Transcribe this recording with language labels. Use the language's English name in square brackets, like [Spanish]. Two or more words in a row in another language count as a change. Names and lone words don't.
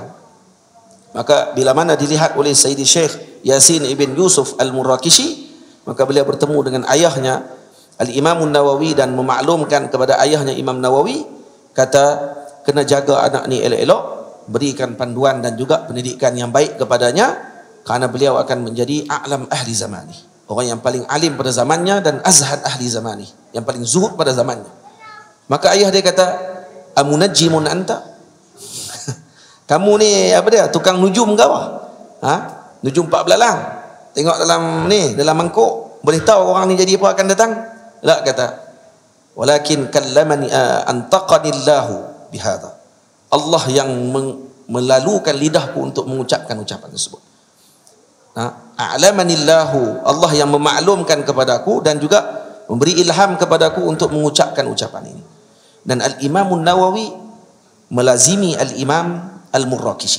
[Malay] Maka bila mana dilihat oleh Sayyidi Syekh Yasin ibn Yusuf Al-Murakishi, maka beliau bertemu dengan ayahnya Al-Imam Nawawi dan memaklumkan kepada ayahnya Imam Nawawi, kata kena jaga anak ni elok-elok, berikan panduan dan juga pendidikan yang baik kepadanya, kerana beliau akan menjadi [Arabic] أعلم أهل زماني, [Malay] orang yang paling alim pada zamannya dan [Arabic] أزهد أهل زماني, [Malay] yang paling zuhud pada zamannya. Maka ayah dia kata, [Arabic] أمنجم أنت? [Malay] Kamu ni apa dia, tukang nujum ke apa? Ha? Nujum 4 belalang. Tengok dalam ni, dalam mangkuk, boleh tahu orang ni jadi apa akan datang? La, kata, [Arabic] ولكن كلمني أنطقني الله بهذا. [Malay] Allah yang melalukan lidahku untuk mengucapkan ucapan tersebut. A'lamanillahu, Allah yang memaklumkan kepadaku dan juga memberi ilham kepadaku untuk mengucapkan ucapan ini. Dan Al-Imam Nawawi melazimi Al-Imam Al-Murakishi.